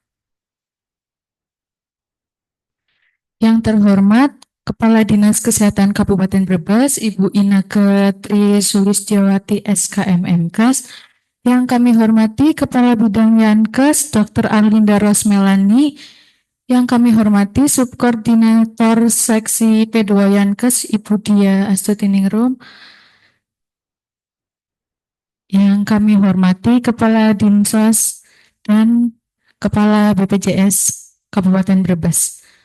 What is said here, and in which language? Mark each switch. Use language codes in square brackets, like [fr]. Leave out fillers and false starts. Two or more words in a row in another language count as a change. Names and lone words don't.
[id] Yang terhormat Kepala Dinas Kesehatan Kabupaten Brebes, Ibu Inneke Tri Sulistyawati SKMMKes. Yang kami hormati Kepala Bidang Yankes, Dr. Arlinda Rosmelani. Yang kami hormati Subkoordinator Seksi P2 Yankes, Ibu Dia Astutiningrum. Yang kami hormati Kepala Dinsos dan Kepala BPJS Kabupaten Brebes.